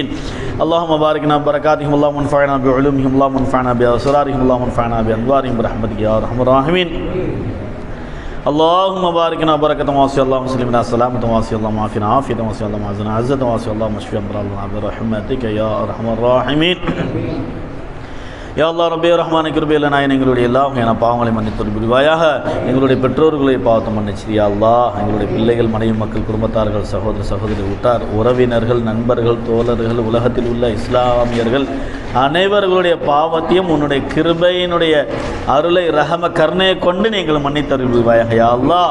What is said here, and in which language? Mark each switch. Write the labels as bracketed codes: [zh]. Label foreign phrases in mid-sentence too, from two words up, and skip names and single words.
[ar] اللهم باركنا ببركاتهم، اللهم انفعنا بعلومهم، اللهم انفعنا باسرارهم، اللهم انفعنا بانوارهم برحمتك يا ارحم الراحمين. اللهم باركنا بركة واسعة، اللهم سلمنا سلامة واسعة، اللهم عافنا عافية واسعة، اللهم اعزنا عزة واسعة، اللهم اشف امراضنا برحمتك يا ارحم الراحمين. يا الله [ta] ரப்பே ரஹ்மானே கிருபையுள்ள நாயனே, எங்களுடைய எல்லா வகையான பாவங்களை மன்னித்து புரிவாயாக. எங்களுடைய பெற்றோர்களை பாவத்தை மன்னிச்சு [ar] يا الله. [ta] எங்களுடைய பிள்ளைகள், மனைவி, மக்கள், குடும்பத்தார்கள், சகோதர சகோதரி, உற்றார் உறவினர்கள், நண்பர்கள், தோழர்கள், உலகத்தில் உள்ள இஸ்லாமியர்கள் அனைவர்களுடைய பாவத்தையும் உன்னுடைய கிருபையினுடைய அருளை ரஹம கருணையை கொண்டு நீங்கள் மன்னித்தருள்வாயாக [ar] يا الله.